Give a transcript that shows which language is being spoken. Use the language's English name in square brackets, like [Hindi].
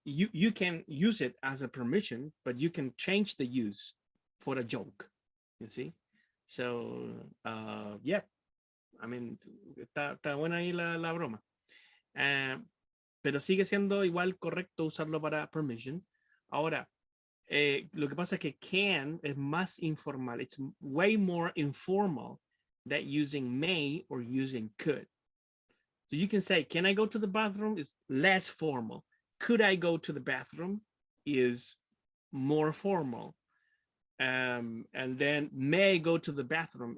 [English] You can use it as a permission, but you can change the use for a joke, you see. So yeah, I mean, [Spanish] está buena ahí la broma. Pero sigue siendo igual correcto usarlo para permission. Ahora, lo que pasa es que can es más informal. [English] It's way more informal than using may or using could. So you can say, can I go to the bathroom? Is less formal. Could I go to the bathroom? Is more formal. And then may I go to the bathroom?